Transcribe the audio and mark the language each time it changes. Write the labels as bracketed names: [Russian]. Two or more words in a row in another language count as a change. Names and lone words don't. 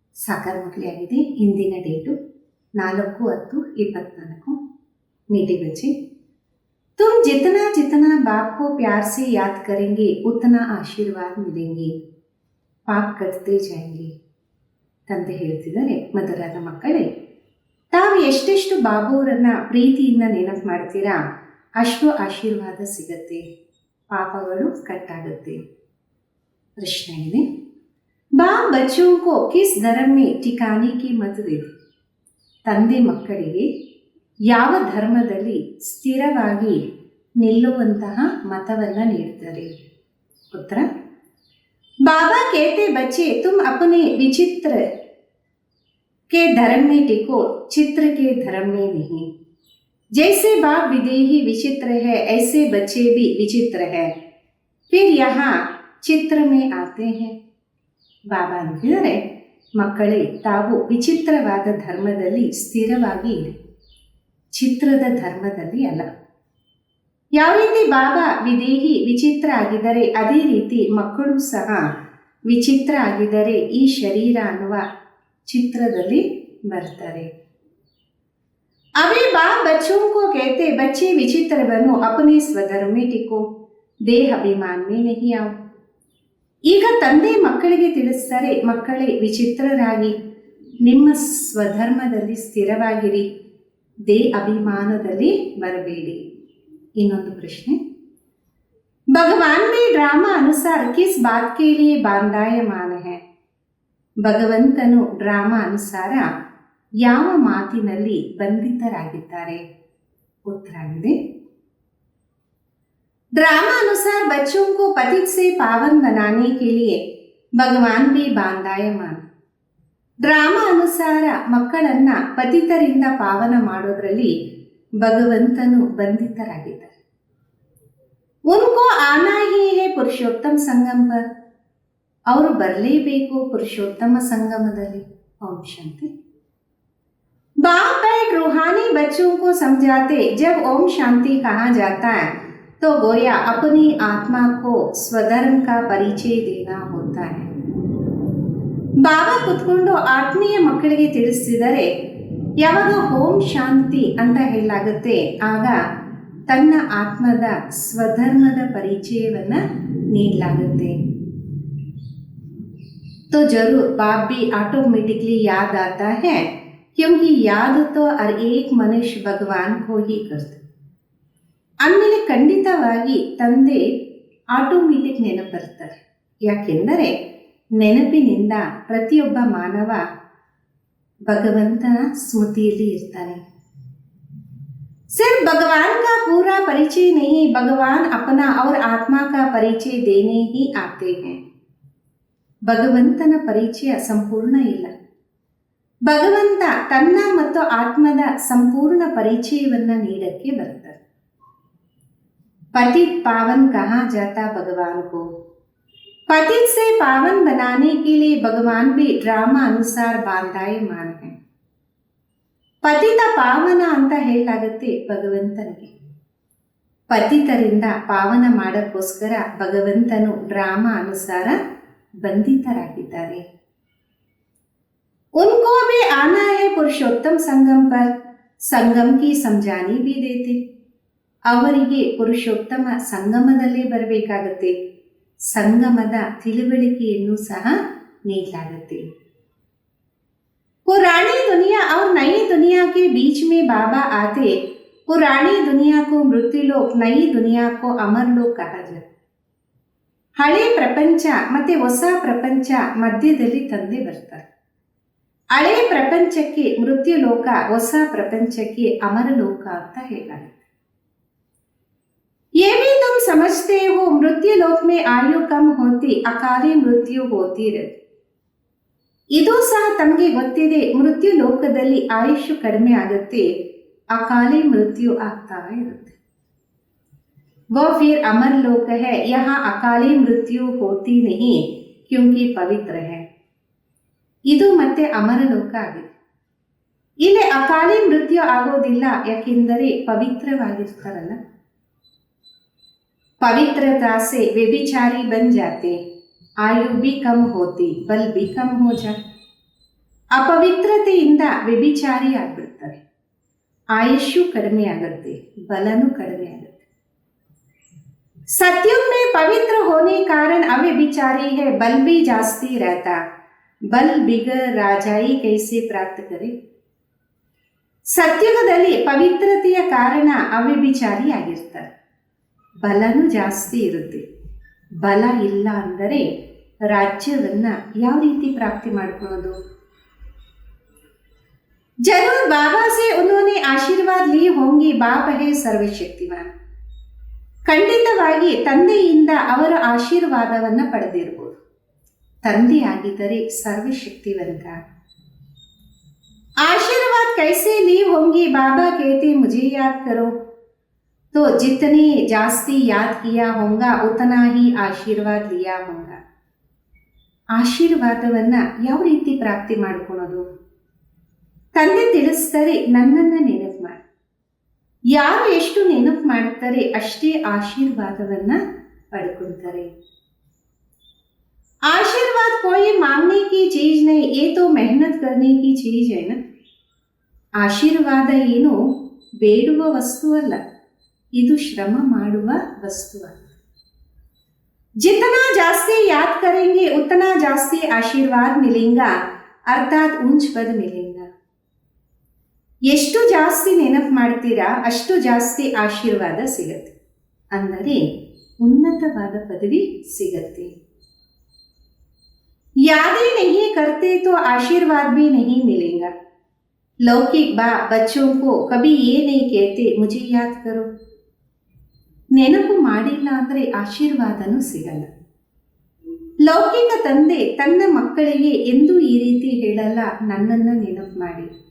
[Kannada] ಸಾಕಾರ ಮಕ್ಕಳೇ ಆಗಿದೆ. ಇಂದಿನ ಡೇಟು 4/10/24. [Hindi] मीठे बच्चे, तुम जितना जितना बाप को प्यार से याद करेंगे उतना आशीर्वाद मिलेंगे, पाप कटते जाएंगे [Kannada] ತಂದೆ ಹೇಳ್ತಿದ್ದಾರೆ. ಮಧುರಾದ ಮಕ್ಕಳೇ, ತಾವು ಎಷ್ಟೆಷ್ಟು ಬಾಬುವರನ್ನ ಪ್ರೀತಿಯಿಂದ ನೆನಪು ಮಾಡ್ತೀರಾ ಅಷ್ಟು ಆಶೀರ್ವಾದ ಸಿಗತ್ತೆ, ಪಾಪಗಳು ಕಟ್ಟಾಗುತ್ತೆ. ಪ್ರಶ್ನೆ ಇದೆ, [Hindi] बाप बच्चों को किस धर्म में ठिकाने की मत देते. [Kannada] ತಂದೆ ಮಕ್ಕಳಿಗೆ ಯಾವ ಧರ್ಮದಲ್ಲಿ ಸ್ಥಿರವಾಗಿ ನಿಲ್ಲುವಂತಹ ಮತವನ್ನು ನೀಡ್ತಾರೆ? ಉತ್ತರ, [Hindi] बाबा कहते बच्चे तुम अपने विचित्र के धर्म में टिको, चित्र के धर्म में नहीं. जैसे बाप विदेही विचित्र है ऐसे बच्चे भी विचित्र है, फिर यहाँ चित्र में आते हैं. [Kannada] ಬಾಬಾ ಅಂತಿದ್ದಾರೆ, ಮಕ್ಕಳೇ ತಾವು ವಿಚಿತ್ರವಾದ ಧರ್ಮದಲ್ಲಿ ಸ್ಥಿರವಾಗಿ ಇರಿ, ಚಿತ್ರದ ಧರ್ಮದಲ್ಲಿ ಅಲ್ಲ. ಯಾವ ರೀತಿ ಬಾಬಾ ವಿದೇಹಿ ವಿಚಿತ್ರ ಆಗಿದ್ದಾರೆ ಅದೇ ರೀತಿ ಮಕ್ಕಳು ಸಹ ವಿಚಿತ್ರ ಆಗಿದ್ದಾರೆ, ಈ ಶರೀರ ಅನ್ನುವ ಚಿತ್ರದಲ್ಲಿ ಬರ್ತಾರೆ. [Hindi] अभी बाप बच्चों को कहते बच्चे विचित्र बनो, अपने स्वधर्म में टिको, देह अभिमान में नहीं आओ. [Kannada] ಈಗ ತಂದೆ ಮಕ್ಕಳಿಗೆ ತಿಳಿಸ್ತಾರೆ, ಮಕ್ಕಳೇ ವಿಚಿತ್ರರಾಗಿ ನಿಮ್ಮ ಸ್ವಧರ್ಮದಲ್ಲಿ ಸ್ಥಿರವಾಗಿರಿ, ದೇ ಅಭಿಮಾನದಲ್ಲಿ ಬರಬೇಡಿ. ಇನ್ನೊಂದು ಪ್ರಶ್ನೆ, [Hindi] भगवान में ड्रामा अनुसार किस बात के लिए बांधायमान है. [Kannada] ಭಗವಂತನು ಡ್ರಾಮಾ ಅನುಸಾರ ಯಾವ ಮಾತಿನಲ್ಲಿ ಬಂಧಿತರಾಗಿದ್ದಾರೆ? ಉತ್ತರ ಇದೆ, [Hindi] ड्रामा अनुसार बच्चों को पतित से पावन बनाने के लिए भगवान भी बांधायमान. [Kannada] ಡ್ರಾಮಾ ಅನುಸಾರ ಮಕ್ಕಳನ್ನ ಪತಿತರಿಂದ ಪಾವನ ಮಾಡೋದ್ರಲ್ಲಿ ಭಗವಂತನು ಬಂಧಿತರಾಗಿದ್ದಾರೆ. [Hindi] उनको आना ही है पुरुषोत्तम संगम पर, [Kannada] ಅವರು ಬರಲೇಬೇಕು ಪುರುಷೋತ್ತಮ ಸಂಗಮದಲ್ಲಿ. ಓಂ ಶಾಂತಿ. [Hindi] बाप बैठ रूहानी बच्चों को समझाते, जब ओम शांति कहा जाता है तो गोया अपनी आत्मा को स्वधर्म का परिचय देना होता है. [Kannada] ಬಾಬಾ ಕುತ್ಕೊಂಡು ಆತ್ಮೀಯ ಮಕ್ಕಳಿಗೆ ತಿಳಿಸಿದರೆ ಯಾವಾಗ ಓಂ ಶಾಂತಿ ಅಂತ ಹೇಳಲಾಗುತ್ತೆ ಆಗ ತನ್ನ ಆತ್ಮದ ಸ್ವಧರ್ಮದ ಪರಿಚಯವನ್ನ ನೀಡಲಾಗುತ್ತೆ. [Hindi] तो जरूर बाप भी ऑटोमेटिकली याद आता है, क्योंकि याद तो हर एक मनुष्य भगवान को ही करते. [Kannada] ಆಮೇಲೆ ಖಂಡಿತವಾಗಿ ತಂದೆ ಆಟೋಮೆಟಿಕ್ ನೆನಪು ಬರ್ತಾರೆ, ಯಾಕೆಂದರೆ ನೆನಪಿನಿಂದ ಪ್ರತಿಯೊಬ್ಬ ಮಾನವ ಭಗವಂತನ ಸ್ಮೃತಿಯಲ್ಲಿ ಇರ್ತಾನೆ. [Hindi] सिर्फ भगवान का पूरा परिचय नहीं, भगवान अपना और आत्मा का परिचय देने ही आते हैं. [Kannada] ಭಗವಂತನ ಪರಿಚಯ ಸಂಪೂರ್ಣ ಇಲ್ಲ, ಭಗವಂತ ತನ್ನ ಮತ್ತು ಆತ್ಮದ ಸಂಪೂರ್ಣ ಪರಿಚಯವನ್ನ ನೀಡಕ್ಕೆ ಬರ್ತಾರೆ. [Hindi] पतित पावन कहा जाता भगवान को, पतित से पावन बनाने के लिए भगवान भी ड्रामा अनुसार बांधायमान है. [Kannada] ಪತಿತ ಪಾವನ ಅಂತ ಹೇಳಲಾಗುತ್ತೆ ಭಗವಂತನಿಗೆ. ಪತಿತರಿಂದ ಪಾವನ ಮಾಡಕ್ಕೋಸ್ಕರ ಭಗವಂತನು ಡ್ರಾಮಾ ಅನುಸಾರ ಬಂಧಿತರಾಗಿದ್ದಾರೆ. [Hindi] उनको भी आना है पुरुषोत्तम संगम पर, संगम की समझानी भी देते. [Kannada] ಅವರಿಗೆ ಪುರುಷೋತ್ತಮ ಸಂಗಮದಲ್ಲೇ ಬರಬೇಕಾಗತ್ತೆ, ಸಂಗಮದ ತಿಳುವಳಿಕೆಯನ್ನು ಸಹ ನೀಡಲಾಗುತ್ತೆ. [Hindi] पुरानी दुनिया और नई दुनिया के बीच में बाबा आते, पुरानी दुनिया को मृत्युलोक, नई दुनिया को अमरलोक कहा जाता. [Kannada] ಹಳೆ ಪ್ರಪಂಚ ಮತ್ತೆ ಹೊಸ ಪ್ರಪಂಚ ಮಧ್ಯದಲ್ಲಿ ತಂದೆ ಬರ್ತಾರೆ. ಹಳೆ ಪ್ರಪಂಚಕ್ಕೆ ಮೃತ್ಯುಲೋಕ, ಹೊಸ ಪ್ರಪಂಚಕ್ಕೆ ಅಮರಲೋಕ ಅಂತ ಹೇಳಲಾಗುತ್ತೆ. [Hindi] ये भी तुम समझते हो, मृत्यु लोक में आयु कम होती, अकाली मृत्यु होती रहती. [Kannada] ಇದು ಸಹ ತಮಗೆ ಗೊತ್ತಿದೆ, ಮೃತ್ಯು ಲೋಕದಲ್ಲಿ ಆಯುಷು ಕಡಿಮೆ ಆಗುತ್ತೆ, ಅಕಾಲಿ ಮೃತ್ಯು ಆಗ್ತಾ ಇರುತ್ತೆ. [Hindi] वो फिर अमर लोक है, यहाँ अकाली मृत्यु होती नहीं क्योंकि पवित्र है. [Kannada] ಇದು ಮತ್ತೆ ಅಮರ ಲೋಕ ಆಗಿದೆ, ಇಲ್ಲಿ ಅಕಾಲಿ ಮೃತ್ಯು ಆಗೋದಿಲ್ಲ, ಯಾಕೆಂದರೆ ಪವಿತ್ರವಾಗಿರ್ತಾರಲ್ಲ. [Hindi] पवित्रता से व्यभिचारी बन जाते, आयु भी कम होती, बल भी कम हो जाता. [Kannada] ಅಪವಿತ್ರತೆಯಿಂದ ವ್ಯಭಿಚಾರಿ ಆಗ್ಬಿಡ್ತಾರೆ. ಆಯುಷ್ಯು ಕಡಿಮೆ ಆಗುತ್ತೆ, ಬಲನೂ ಕಡಿಮೆ ಆಗುತ್ತೆ. [Hindi] सतयुग में पवित्र होने कारण अव्यभिचारी है, बल भी जास्ती रहता, बल बिगर राजाई कैसे प्राप्त करे. [Kannada] ಸತ್ಯುಗದಲ್ಲಿ ಪವಿತ್ರತೆಯ ಕಾರಣ ಅವ್ಯಭಿಚಾರಿ ಆಗಿರ್ತಾರೆ, ಬಲನೂ ಜಾಸ್ತಿ ಇರುತ್ತೆ. ಬಲ ಇಲ್ಲ ಅಂದರೆ ರಾಜ್ಯವನ್ನ ಯಾವ ರೀತಿ ಪ್ರಾಪ್ತಿ ಮಾಡ್ಕೊಳ್ಳೋದು? [Hindi] जरूर बाबा से उन्होंने आशीर्वाद लिए होंगे, बाप है सर्वशक्तिवान. [Kannada] ಖಂಡಿತವಾಗಿ ತಂದೆಯಿಂದ ಅವರ ಆಶೀರ್ವಾದವನ್ನು ಪಡೆದಿರಬಹುದು. ತಂದೆ ಆಗಿದ್ದರೆ ಸರ್ವಶಕ್ತಿವಂತ. [Hindi] आशीर्वाद कैसे लिए होंगे? बाबा कहते मुझे याद करो, तो जितने जास्ती याद किया होगा उतना ही आशीर्वाद लिया होगा. [Kannada] ಆಶೀರ್ವಾದವನ್ನ ಯಾವ ರೀತಿ ಪ್ರಾಪ್ತಿ ಮಾಡಿಕೊಳ್ಳೋದು? ತಂದೆ ತಿಳಿಸ್ತಾರೆ, ನನ್ನನ್ನು ನೆನಪು ಮಾಡಿ. ಯಾರು ಎಷ್ಟು ನೆನಪು ಮಾಡುತ್ತಾರೆ ಅಷ್ಟೇ ಆಶೀರ್ವಾದವನ್ನ ಪಡ್ಕೊಳ್ತಾರೆ. [Hindi] आशीर्वाद कोई मांगने की चीज नहीं, ये तो मेहनत करने की चीज है ना. [Kannada] ಆಶೀರ್ವಾದ ಏನು ಬೇಡುವ ವಸ್ತು ಅಲ್ಲ, ಇದು ಶ್ರಮ ಮಾಡುವ ವಸ್ತು. [Hindi] जितना जास्ती याद करेंगे उतना जास्ती आशीर्वाद मिलेगा, अर्थात ऊंच पद मिलेगा. [Kannada] ಎಷ್ಟು ಜಾಸ್ತಿ ನೆನಪು ಮಾಡ್ತೀರಾ ಅಷ್ಟು ಜಾಸ್ತಿ ಆಶೀರ್ವಾದ ಸಿಗತ್ತೆ, ಅಂದರೆ ಉನ್ನತವಾದ ಪದವಿ ಸಿಗತ್ತೆ. [Hindi] यादें नहीं करते तो आशीर्वाद भी नहीं मिलेगा. लौकिक बच्चों को कभी ये नहीं कहते मुझे याद करो. [Kannada] ನೆನಪು ಮಾಡಿಲ್ಲ ಅಂದರೆ ಆಶೀರ್ವಾದನೂ ಸಿಗಲ್ಲ. ಲೌಕಿಕ ತಂದೆ ತನ್ನ ಮಕ್ಕಳಿಗೆ ಎಂದೂ ಈ ರೀತಿ ಹೇಳಲ್ಲ, ನನ್ನನ್ನು ನೆನಪು ಮಾಡಿ.